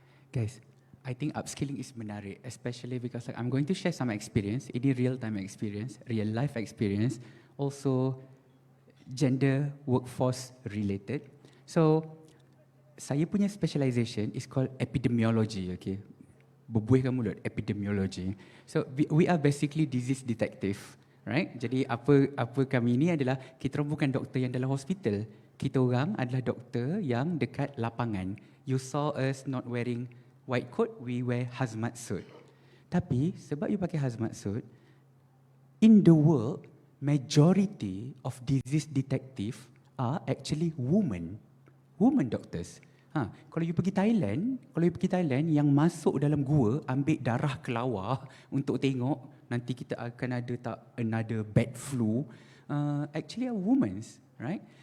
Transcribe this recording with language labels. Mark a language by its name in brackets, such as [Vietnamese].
[English] Guys, I think upskilling is menarik, especially because I'm going to share some experience, ini real-time experience, real-life experience, also gender workforce related. So, [Malay] saya punya [English] specialization is called epidemiology, okay? [Malay] Berbuihkan mulut, [English] epidemiology. So we are basically disease detective, right? [Malay] Jadi apa kami ini adalah, kita orang bukan doktor yang dalam hospital. Kita orang adalah doktor yang dekat lapangan. [English] You saw us not wearing white coat, we wear hazmat suit. [Malay] Tapi sebab you pakai hazmat suit, [English] in the world, majority of disease detective are actually women doctors. [Malay] Kalau you pergi Thailand, yang masuk dalam gua ambil darah kelawar untuk tengok nanti kita akan ada tak [English] another bad flu, actually are women, right?